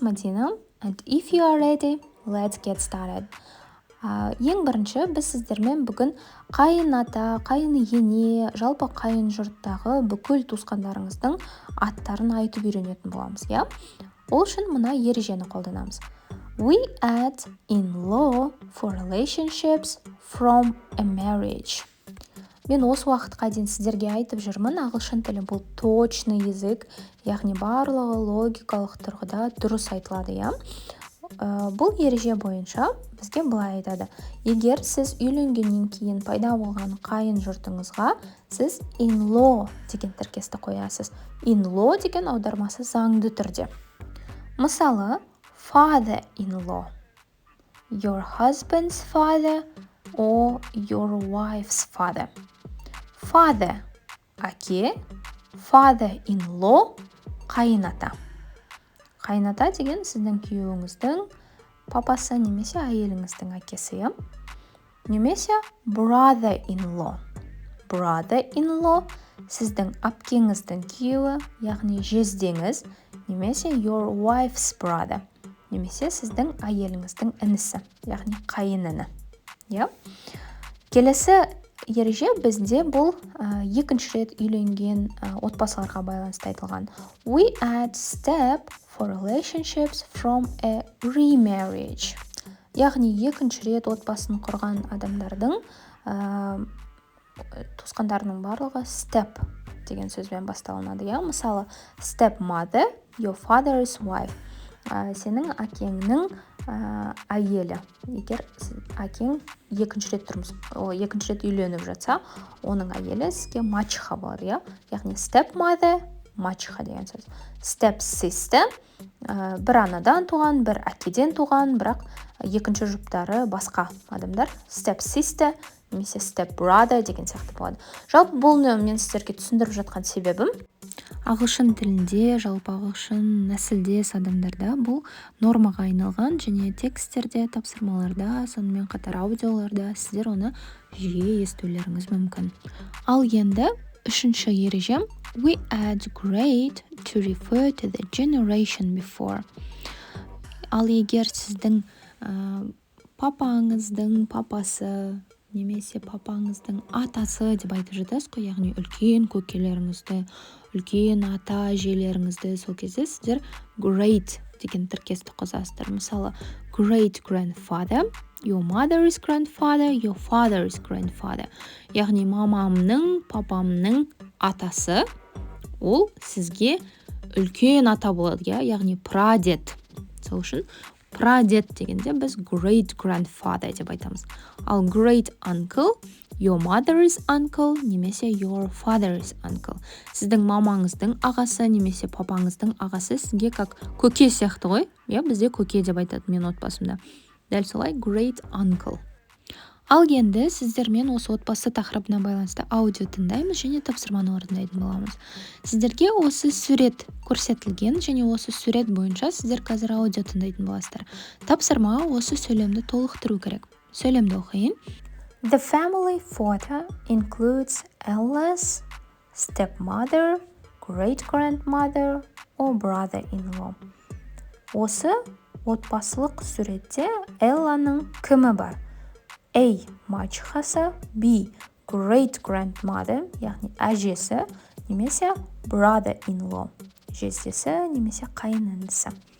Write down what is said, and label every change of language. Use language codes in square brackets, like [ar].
[en] Madina, and if you are ready, let's get started. [kk] Ең бірінші біз сіздермен бүгін қайын ата, қайын ене, жалпы қайын жұрттағы бүкіл туысқандарыңыздың аттарын айтып үйренетін боламыз, иә? Ол үшін мына ережені қолданамыз. [en] We add in-law for relationships from a marriage. [kk] Мен осы уақытқа дейін сіздерге айтып жүрмін, ағылшын тілі бұл [ru] точный язык, [kk] яғни барлығы логикалық тұрғыда дұрыс айтылады, иә? Бұл ереже бойынша бізге былай айтады. Егер сіз үйленгеннен кейін пайда болған қайын жұртыңызға сіз in-law деген тіркесті қоясыз. In-law деген аудармасы заңды түрде. [en] Мысалы, father-in-law, your husband's father or your wife's father. [kk] Father – әке, father-in-law – қайын ата. Қайын ата деген сіздің күйеуіңіздің папасы немесе әйеліңіздің әкесі. Немесе brother-in-law. Brother-in-law сіздің әпкеңіздің күйеуі, яғни жездеңіз, немесе [en] your wife's brother, [kk] немесе сіздің әйеліңіздің інісі, яғни қайын іні. Келесі ереже бізде бұл екінші рет үйленген отбасыларға байланысты айтылған. [en] We add step for relationships from a remarriage. [kk] Яғни екінші рет отбасын құрған адамдардың туысқандарының барлығы step деген сөзбен басталынады. [en] Мысалы, stepmother, your father's wife. [kk] Сенің әкеңнің әйелі. Егер әкең екінші рет үйленіп жатса, оның әйелі сізге мачеха болады. Яғни stepmother, мачеха деген сөз. Stepsister, бір анадан туған, бір әкеден туған, бірақ екінші жұптары басқа адамдар. Stepsister, немесе stepbrother деген сияқты болады. Жалпы бұл мен сіздерге түсіндіріп жатқан себебім, ағылшын тілінде, жалпы ағылшын нәсілдес адамдарда бұл нормаға айналған және тексттерде, тапсырмаларда, сонымен қатар аудиоларда сіздер оны жиі естулеріңіз мүмкін. Ал енді үшінші ережем, [en] we add grade to refer to the generation before. [kk] Ал егер сіздің папаңыздың папасы немесе папаңыздың атасы деп айтып жатасыз ғой, яғни үлкен көкелеріңізді, үлкен ата әжелеріңізді, сол кезде сіздер great деген тіркесті қосасыздар. [en] Мысалы, great grandfather, your mother's grandfather, your father's grandfather. [kk] Яғни мамамның, папамның атасы, ол сізге үлкен ата болады, яғни прадед. Сол үшін прадед дегенде біз great grandfather деп айтамыз. [en] Ал great uncle, your mother's uncle, немесе your father's uncle. [kk] Сіздің мамаңыздың ағасы немесе папаңыздың ағасы сізге как көке сияқты ғой. Бізде көке деп айтады мен отбасымда. Дәл солай great uncle. Ал енді сіздермен осы отбасы тақырыбына байланысты аудио тыңдаймыз және тапсырманы орындайтын боламыз. Сіздерге осы сурет көрсетілген және осы сурет бойынша сіздер қазір аудио тыңдайтын боласыздар. Тапсырма осы сөйлемді толықтыру керек. Сөйлемді оқиын. [en] The family photo includes Ella's stepmother, great-grandmother or brother-in-law. [kk] Осы отбасылық суретте Элланың кімі бар? A. Мачехасы, B. Great-grandmother, яғни әжесі, немесе brother-in-law, жездесі, немесе қайын інісі.